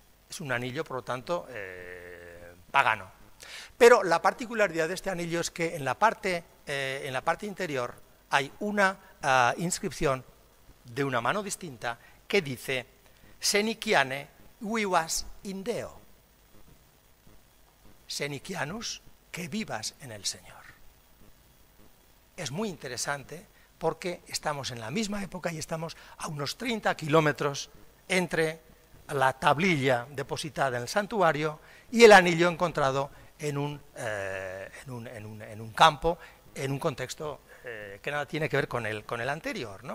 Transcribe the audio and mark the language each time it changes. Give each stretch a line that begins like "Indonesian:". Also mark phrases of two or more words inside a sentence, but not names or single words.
Spanish: Es un anillo, por lo tanto, pagano. Pero la particularidad de este anillo es que en la parte interior hay una inscripción de una mano distinta que dice:
Latin: Seniciane vivas in Deo.
Spanish: Senicianus, que vivas en el Señor. Es muy interesante porque estamos en la misma época y estamos a unos 30 kilómetros entre la tablilla depositada en el santuario y el anillo encontrado en un campo, en un contexto que nada tiene que ver con el anterior, ¿no?